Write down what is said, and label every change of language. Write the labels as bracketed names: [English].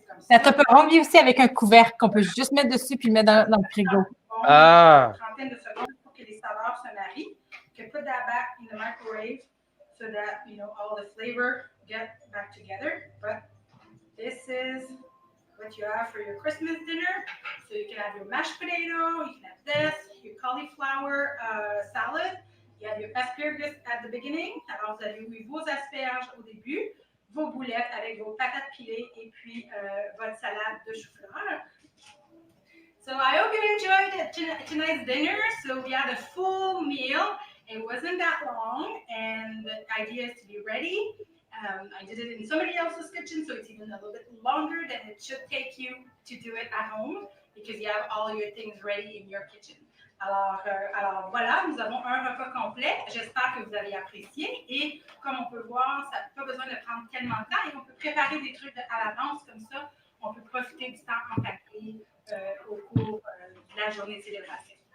[French] La Tupperware vient aussi avec un couvercle qu'on peut juste mettre dessus puis le mettre dans le frigo. Ah. Une trentaine de secondes pour que les saveurs se marient. [English] You can put that back in the microwave so that, you know, all the flavor get back together. But this is what you have for your Christmas dinner. So you can have your mashed potato, you can have this, your cauliflower salad. You have your asparagus at the beginning. [French] Alors, vous avez eu vos asperges au début, vos boulettes avec vos patates pilées et puis votre salade de chou-fleur. [English] So I hope you enjoyed tonight's dinner. So we had a full meal. It wasn't that long, and the idea is to be ready. I did it in somebody else's kitchen, so it's even a little bit longer than it should take you to do it at home because you have all your things ready in your kitchen. [French] Alors voilà, nous avons un repas complet. J'espère que vous avez apprécié. Et comme on peut voir, ça n'a pas besoin de prendre tellement de temps et on peut préparer des trucs à l'avance comme ça. On peut profiter du temps en famille au cours de la journée de célébration.